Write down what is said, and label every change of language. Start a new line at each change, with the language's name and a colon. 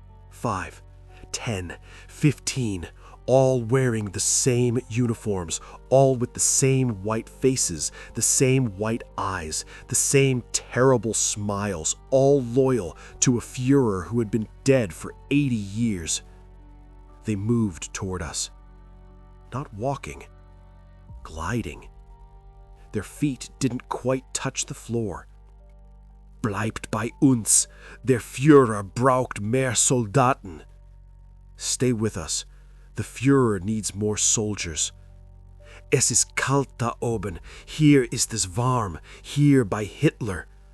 English: 5, 10, 15, all wearing the same uniforms, all with the same white faces, the same white eyes, the same terrible smiles, all loyal to a Führer who had been dead for 80 years. They moved toward us. Not walking, gliding. Their feet didn't quite touch the floor.
German: Bleibt bei uns, der Führer braucht mehr Soldaten.
English: Stay with us, the Führer needs more soldiers.
German: Es ist kalt da oben, hier ist es warm,
English: here by Hitler.